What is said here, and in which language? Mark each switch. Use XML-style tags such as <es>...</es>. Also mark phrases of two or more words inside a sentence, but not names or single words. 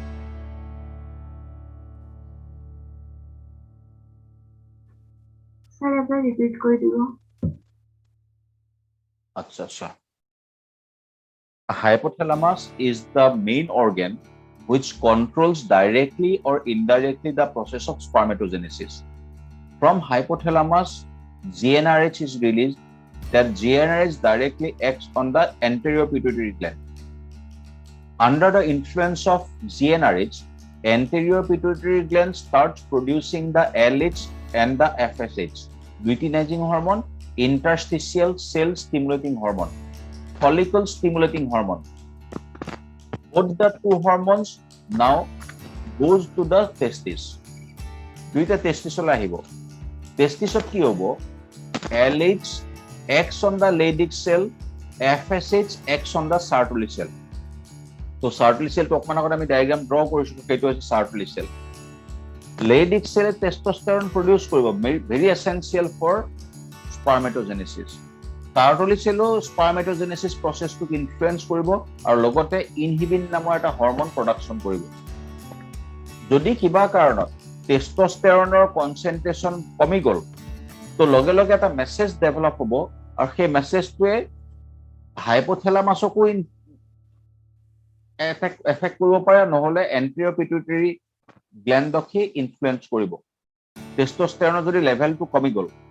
<as>স্যার এবাৰ ৰিপিট কৰি দিব</as> <en>আচ্ছা Hypothalamus is the main organ which controls directly or indirectly the process of spermatogenesis. From hypothalamus, GnRH is released. That GnRH directly acts on the anterior pituitary gland. Under the influence of GnRH, anterior pituitary gland starts producing the LH and the FSH, luteinizing hormone, interstitial cell stimulating hormone, follicle stimulating hormone. Both the two hormones now goes to the testis.</en> <as>দুইটা testisol আহিব testisot কি হ'ব</as> <en>LH acts on the Leydig cell, FSH acts on the Sertoli cell.</en> <as>তো</as> <en>Sertoli cell</en> <as>তো অকমান আগত আমি</as> <en>diagram draw</en> <as>কৰিছো সেইটো হৈছে</as> <en>Sertoli cell. Leydig cell testosterone produce কৰিব very essential for spermatogenesis. Sertoli cell spermatogenesis process to influence</en> <as>কৰিব আৰু লগতে ইনহিবিন নামৰ এটা</as> <en>hormone production</en> <as>কৰিব যদি কিবা কাৰণত টেষ্টষ্টেৰনৰ কনসেন্ট্ৰেচন কমি গল তো লগে লগে এটা</as> <en>message develop</en> <as>হ'ব আৰু সেই মেছেজটোৱে হাইপোথেলামাসকো এফেক্ট কৰিব পাৰে নহলে</as> <en>anterior pituitary</en> <as>গ্ল্যান্ডক ইনফ্লুৱেঞ্চ কৰিব টেষ্টষ্টেৰনৰ যদি লেভেলটো কমি গল</as>